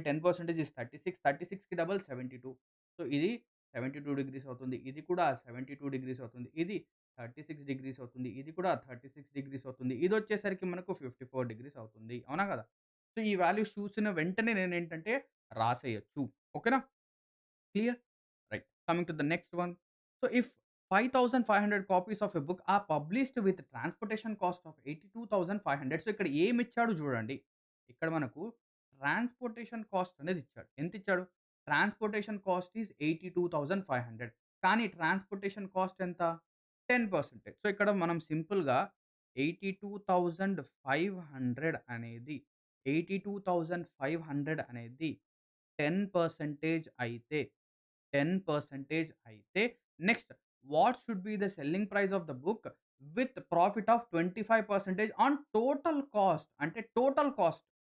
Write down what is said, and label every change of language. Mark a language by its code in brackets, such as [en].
[te] 10% is 36. 36కి double 72. So, ఇది 72 degrees అవుతుంది. ఇది కూడా 72 డిగ్రీస్ అవుతుంది. ఇది 36 డిగ్రీస్ అవుతుంది. ఇది కూడా 36 డిగ్రీస్ అవుతుంది. ఇదొచ్చేసరికి మనకు 54 డిగ్రీస్ అవుతుంది. అవునా కదా? సో, ఈ వాల్యూస్ చూసిన వెంటనే నేనేంటంటే రాసేయొచ్చు. ఓకేనా? Clear? [en] Right. Coming to the next one. So, if 5,500 copies of a book are published with transportation cost of 82,500. [te] So, ఇక్కడ ఏమిచ్చాడో చూడండి. ఇక్కడ మనకు ట్రాన్స్‌పోర్టేషన్ కాస్ట్ అనేది ఇచ్చాడు. ఎంతిచ్చాడు? Transportation cost is 82,500. కానీ ట్రాన్స్‌పోర్టేషన్ కాస్ట్ ఎంత? 10%. సో, ఇక్కడ మనం సింపుల్‌గా 82,500 అనేది 82,500 అనేది 10% అయితే [en] 10% అయితే next what should be the selling price of the book with profit of 25% on total cost [te] అంటే టోటల్ కాస్ట్.